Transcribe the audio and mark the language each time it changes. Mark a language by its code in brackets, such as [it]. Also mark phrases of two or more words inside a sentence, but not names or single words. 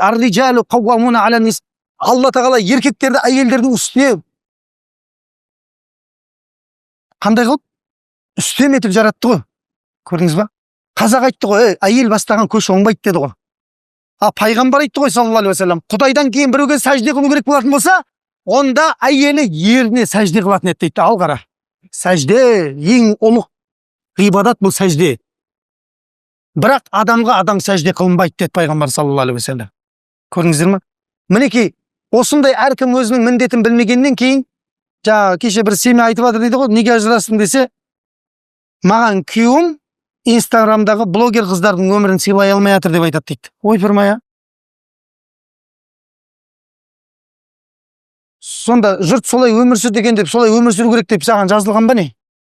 [ar] الرجال قوامون على النساء. [kk] Алла тағала еркектерді әйелдердің үстіне қандай қылып? Үстем етіп жаратты ғой. Көрдіңіз ба? Қазақ айтты ғой, әйел бастаған көш оңбайды деді ғой. Пайғамбар айтты ғой [ar] صلى الله عليه وسلم, [kk] Құдайдан кейін біреуге сәжде қылу керек болатын болса, онда әйелі еріне сәжде қылатын еді дейді. Ал қара. Сәжде ең ұлық ғибадат, бұл сәжде. Бірақ адамға адам сәжде қылынбайды деді пайғамбар [ar] صلى الله عليه وسلم. [kk] Көрдіңіздер ме? Мінекей, осындай әркім өзінің міндетін білмегеннен кейін, кеше бір семья айтып жатыр дейді ғой, неге ажырастың десе, маған күйеуім Инстаграмдағы блогер қыздардың өмірін сыйлай алмай жатыр деп айтады дейді. Ойпырмай, а? Сонда жұрт солай өмір сүр деген деп, солай өмір сүру керек деп саған жазылған ба не?